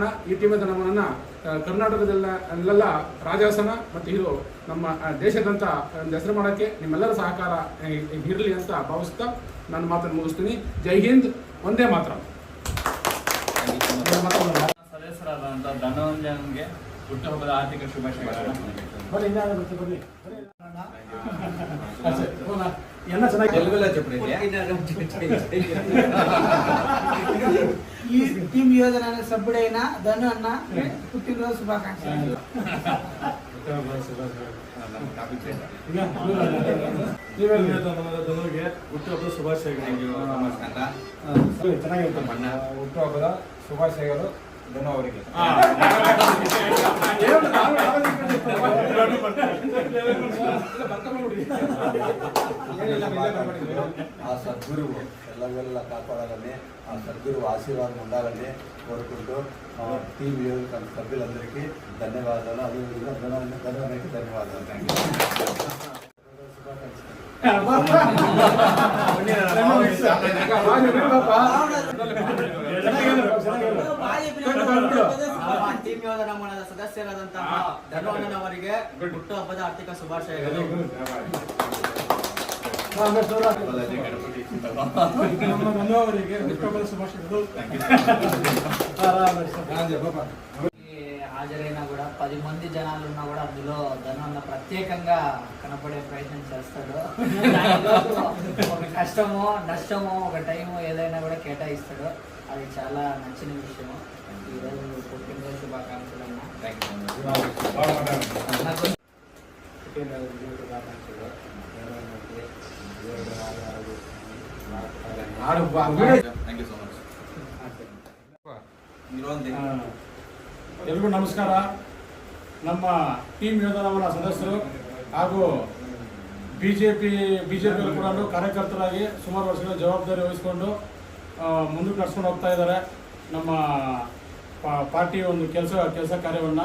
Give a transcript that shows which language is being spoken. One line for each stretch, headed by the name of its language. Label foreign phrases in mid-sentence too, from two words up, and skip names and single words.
Kannada: ಈ ಟೀಮಿಂದ ನಮ್ಮನ್ನ ಕರ್ನಾಟಕದಲ್ಲೆಲ್ಲ ರಾಜಾಸನ ಮತ್ತು ಹೀರೋ ನಮ್ಮ ದೇಶದಂತ ಹೆಸರು ಮಾಡೋಕ್ಕೆ ನಿಮ್ಮೆಲ್ಲರ ಸಹಕಾರ ಇರಲಿ ಅಂತ ಭಾವಿಸ್ತಾ ನಾನು ಮಾತನ್ನು ಮುಗಿಸ್ತೀನಿ.
Hindi: जय हिंद,
Kannada: ಒಂದೇ ಮಾತ್ರ. ಸದಸ್ಯರಾದಂಥ ಧನಂಜಯನ್ಗೆ ಹುಟ್ಟುಹಬ್ಬದ ಆರ್ಥಿಕ ಶುಭಾಶಯಗಳನ್ನು.
Telugu: ఈ టీమ్ యోధన సభ్యుడైన ధను అన్న పుట్టినరోజు శుభాకాంక్షలు.
Kannada: ಧನುಗೆ ಹುಟ್ಟುಹಬ್ಬದ ಶುಭಾಶಯಗಳು. ಹುಟ್ಟುಹಬ್ಬದ ಶುಭಾಶಯಗಳು ಧನು ಅವರಿಗೆ.
Telugu: ఆ సద్గురువు ఎల్లవెల్ల కాపాడాలని, ఆ సద్గురువు ఆశీర్వాదం ఉండాలని కోరుకుంటూ టీం సభ్యులందరికీ ధన్యవాదాలు. అదేవిధంగా ధన్యవాదాలు. థ్యాంక్
Kannada: ಟೀಮ್ ಯೋಧನ ಮನದ ಸದಸ್ಯರಾದಂತಹ ಧನು ಅವರಿಗೆ ಹುಟ್ಟುಹಬ್ಬದ ಆರ್ಥಿಕ ಶುಭಾಶಯಗಳು.
Telugu: హాజరైనా కూడా 10 మంది జనాలు ఉన్నా కూడా అందులో ధను అన్న ప్రత్యేకంగా కనపడే ప్రయత్నం చేస్తాడు. ఒక కష్టమో నష్టమో ఒక టైము ఏదైనా కూడా కేటాయిస్తాడు. అది చాలా నచ్చిన విషయం. ఈరోజు పుట్టినరోజు శుభాకాంక్షలు అన్న.
Kannada: ಎಲ್ರಿಗೂ ನಮಸ್ಕಾರ. ನಮ್ಮ ಟೀಮ್ ಯೋಧನವರ ಸದಸ್ಯರು ಹಾಗೂ ಬಿಜೆಪಿಯಲ್ಲಿ ಕೂಡ ಕಾರ್ಯಕರ್ತರಾಗಿ ಸುಮಾರು ವರ್ಷಗಳ ಜವಾಬ್ದಾರಿ ವಹಿಸಿಕೊಂಡು ಮುಂದಕ್ಕೆ ನಡ್ಸ್ಕೊಂಡು ಹೋಗ್ತಾ ಇದ್ದಾರೆ ನಮ್ಮ ಪಾರ್ಟಿ ಒಂದು ಕೆಲಸ ಕಾರ್ಯವನ್ನು.